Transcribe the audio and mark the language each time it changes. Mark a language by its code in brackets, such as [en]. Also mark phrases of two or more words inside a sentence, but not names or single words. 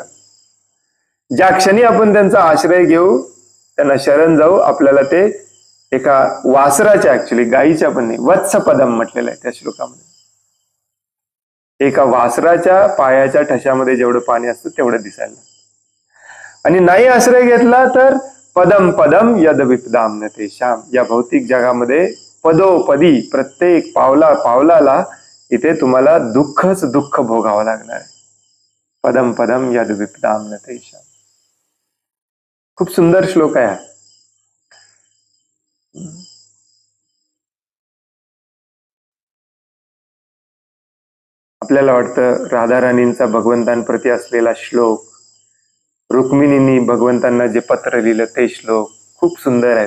[mr] ज्या क्षणी आपण त्यांचा आश्रय घेऊ, त्यांना शरण जाऊ, आपल्याला ते एका वासराच्या, ऍक्च्युली गायीच्या पण नाही, वत्सपदम म्हटलेलं आहे त्या श्लोकामध्ये, एका वासराच्या पायाच्या ठशामध्ये जेवढं पाणी असतं तेवढं दिसायला. आणि नाही आश्रय घेतला तर [sa] पदम पदम यद विपदाम न तेषाम. [mr] या भौतिक जगामध्ये पदोपदी प्रत्येक पावलाला इथे तुम्हाला दुःखच दुःख भोगावं लागणार आहे. [sa] पदम पदम यद विपदाम न तेषाम. [mr] खूप सुंदर श्लोक आहे हा. आपल्याला वाटतं राधाराणींचा भगवंतांप्रती असलेला श्लोक, रुक्मिणींनी भगवंतांना जे पत्र लिहिलं ते श्लोक खूप सुंदर आहेत.